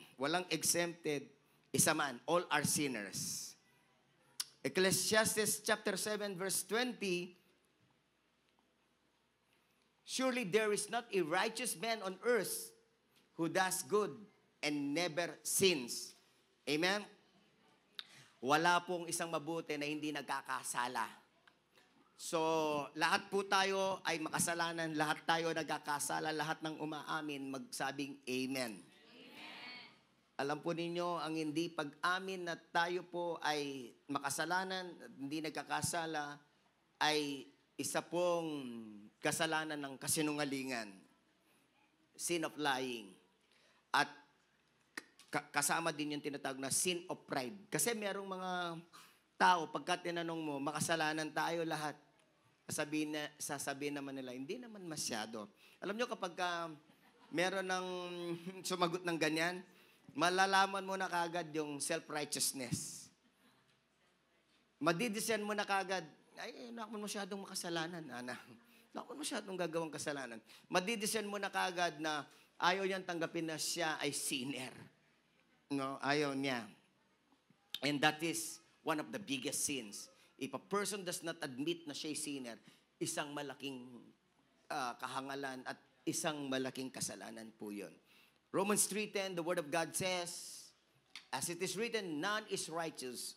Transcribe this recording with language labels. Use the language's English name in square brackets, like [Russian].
[Filipino] Walang exempted. Isa man. [English] All are sinners. Ecclesiastes chapter 7 verse 20, surely there is not a righteous man on earth who does good and never sins. Amen? [Filipino] Wala pong isang mabuti na hindi nagkakasala. So, lahat po tayo ay makasalanan, lahat tayo nagkakasala, lahat ng umaamin, magsabing Amen. Alam po ninyo, ang hindi pag-amin na tayo po ay makasalanan, hindi nagkakasala, ay isa pong kasalanan ng kasinungalingan. [English] Sin of lying. [Filipino] At kasama din yung tinatawag na sin of pride. Kasi merong mga tao, pagka tinanong mo, makasalanan tayo lahat. Sasabihin naman nila, hindi naman masyado. Alam nyo kapag meron ng sumagot ng ganyan, malalaman mo na kagad yung self-righteousness. Madidiscern mo na kagad, ay, naman masyadong makasalanan, anak. Naman masyadong gagawang kasalanan. Madidiscern mo na kagad na ayaw niyang tanggapin na siya ay sinner. No, ayaw niya. [English] And that is one of the biggest sins. If a person does not admit [Filipino] na siya ay sinner, isang malaking kahangalan at isang malaking kasalanan po yun. [English] Romans 3:10, the Word of God says, as it is written, none is righteous.